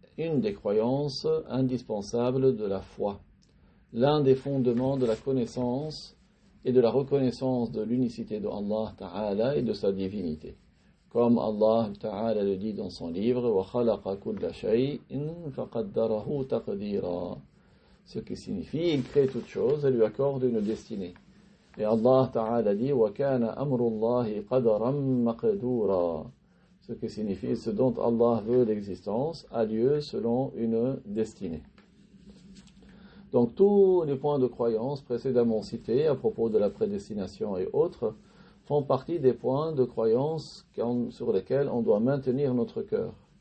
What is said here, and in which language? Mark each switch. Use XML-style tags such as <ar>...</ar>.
<fr>une des croyances indispensables de la foi, l'un des fondements de la connaissance et de la reconnaissance de l'unicité de Allah Ta'ala et de sa divinité. Comme Allah Ta'ala le dit dans son livre,</fr> <ar>وَخَلَقَ كُلَّ شَيْءٍ فَقَدَّرَهُ تَقْدِيرًا.</ar> <fr>Ce qui signifie, il crée toute chose et lui accorde une destinée. Et Allah Ta'ala dit,</fr> <ar>وَكَانَ أَمْرُ اللَّهِ قَدَرًا مَقْدُورًا.</ar> <fr>Ce qui signifie, ce dont Allah veut l'existence a lieu selon une destinée. Donc tous les points de croyance précédemment cités à propos de la prédestination et autres font partie des points de croyance sur lesquels on doit maintenir notre cœur.</fr>